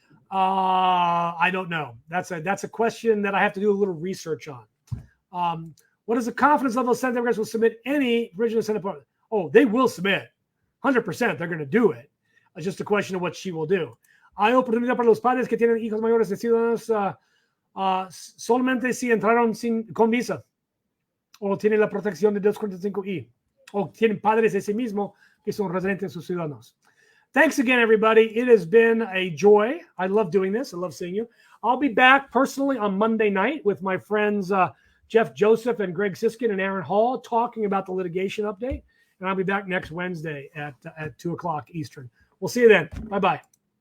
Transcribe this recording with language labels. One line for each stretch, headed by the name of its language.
English: I don't know. That's a question that I have to do a little research on. What is the confidence level Senate Democrats will submit any original Senate part? Oh, they will submit. 100%. They're going to do it. It's just a question of what she will do.
Spanish: Hay oportunidad para los padres que tienen hijos mayores de ciudadanos solamente si entraron con visa o tienen la protección de 245I o tienen padres de sí mismo que son residentes o ciudadanos.
English: Thanks again, everybody. It has been a joy. I love doing this. I love seeing you. I'll be back personally on Monday night with my friends Jeff Joseph and Greg Siskin and Aaron Hall talking about the litigation update. And I'll be back next Wednesday at 2 o'clock Eastern. We'll see you then. Bye-bye.